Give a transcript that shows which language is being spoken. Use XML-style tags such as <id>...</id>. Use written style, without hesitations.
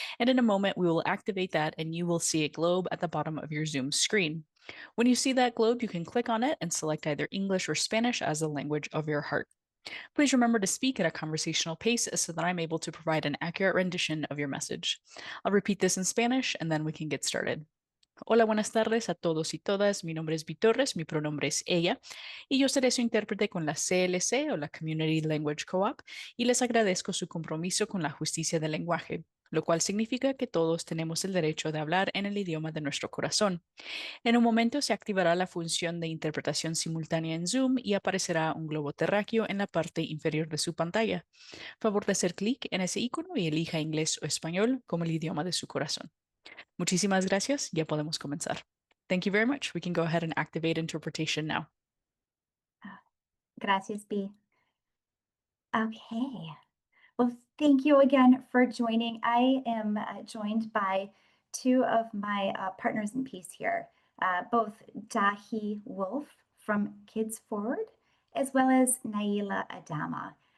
<en>And in a moment, we will activate that and you will see a globe at the bottom of your Zoom screen. When you see that globe, you can click on it and select either English or Spanish as the language of your heart. Please remember to speak at a conversational pace so that I'm able to provide an accurate rendition of your message. I'll repeat this in Spanish and then we can get started.</en> <es>Hola, buenas tardes a todos y todas. Mi nombre es Vitorres, mi pronombre es ella, y yo seré su intérprete con la CLC o la Community Language Co-op, y les agradezco su compromiso con la justicia del lenguaje, lo cual significa que todos tenemos el derecho de hablar en el idioma de nuestro corazón. En un momento se activará la función de interpretación simultánea en Zoom y aparecerá un globo terráqueo en la parte inferior de su pantalla. Favor de hacer clic en ese icono y elija inglés o español como el idioma de su corazón. Muchísimas gracias. Ya podemos comenzar.</es> <en>Thank you very much. We can go ahead and activate interpretation now.</en> <es>Gracias, B. Okay.</es> <en>Well, thank you again for joining. I am joined by two of my partners in peace here, both Dahi Wolf from Kids Forward, as well as Naila Adama.</en>